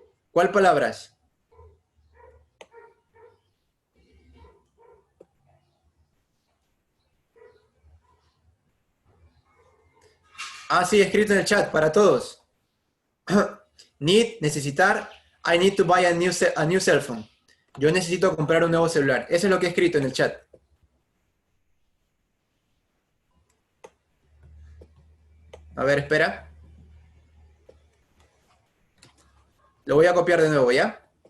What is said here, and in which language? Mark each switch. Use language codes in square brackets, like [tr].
[es] ¿Cuál palabras? Sí, escrito en el chat, para todos. [en] Need, necesitar. I need to buy a new cell phone. [es] Yo necesito comprar un nuevo celular. Eso es lo que he escrito en el chat. A ver, espera. Lo voy a copiar de nuevo, ¿ya?